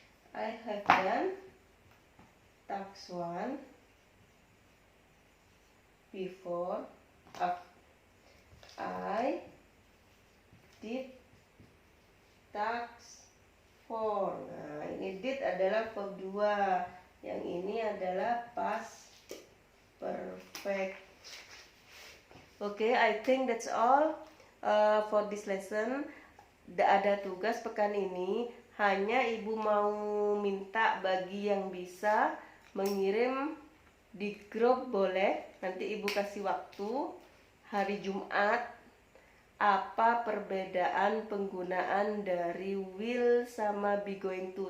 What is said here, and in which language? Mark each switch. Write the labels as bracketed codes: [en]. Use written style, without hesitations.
[en] I have done task 1 before. I did task 4. [id] Nah, ini did adalah verb 2. Yang ini adalah past perfect. [en] Okay, I think that's all for this lesson. [id] Ada tugas pekan ini. Hanya ibu mau minta bagi yang bisa mengirim Di grup boleh, nanti ibu kasih waktu. Hari Jumat, apa perbedaan penggunaan dari will sama be going to?